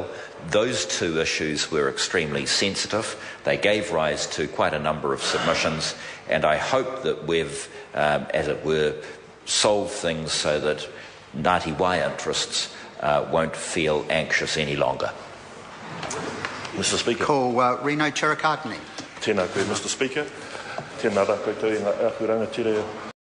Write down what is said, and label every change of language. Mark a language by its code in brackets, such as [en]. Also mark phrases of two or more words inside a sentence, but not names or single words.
[en] Those two issues were extremely sensitive. They gave rise to quite a number of submissions, and I hope that we've, as it were, solved things so that Ngāti Wai interests won't feel anxious any longer. Mr. Speaker. [mi] Ko Reno Cherokatini. Tēnā koe, [en] Mr. Speaker. [mi] Tēnā rā koutou i ngā āhuranga tere